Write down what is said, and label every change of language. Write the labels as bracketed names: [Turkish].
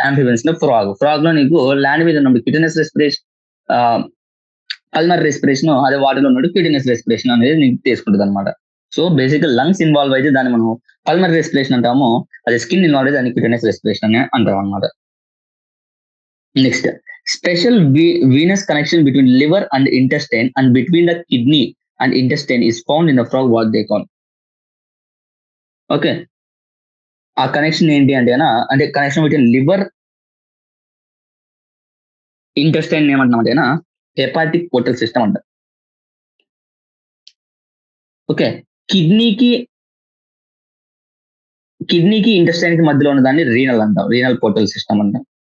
[Telugu] Amphibians లో frog లో నీకు ల్యాండ్ మీద ఉన్నప్పుడు క్యూటేనియస్ రెస్పిరేషన్, పల్మనరీ రెస్పిరేషన్ అదే వాటిలో ఉన్నట్టు క్యూటేనియస్ రెస్పిరేషన్ అనేది నీకు తీసుకుంటుంది అనమాట. సో బేసిక్ లంగ్స్ ఇన్వాల్వ్ అయితే దాన్ని మనం పల్మనరీ రెస్పిరేషన్ అంటాము, అదే స్కిన్ ఇన్వాల్వ్ అయితే దాన్ని క్యూటేనియస్ రెస్పిరేషన్ అని అంటాం అనమాట. [English] Next, special venous connection between liver and intestine and between the kidney and intestine is found in the frog, what they call. [Telugu] Okay, ఆ కనెక్షన్ ఏంటి అంటే connection between liver intestine ఏమంటున్నామంటేనా hepatic portal system అంట. Okay, కిడ్నీకి intestine కి మధ్యలో ఉన్న దాన్ని renal అంటాం, renal portal system అంటాం.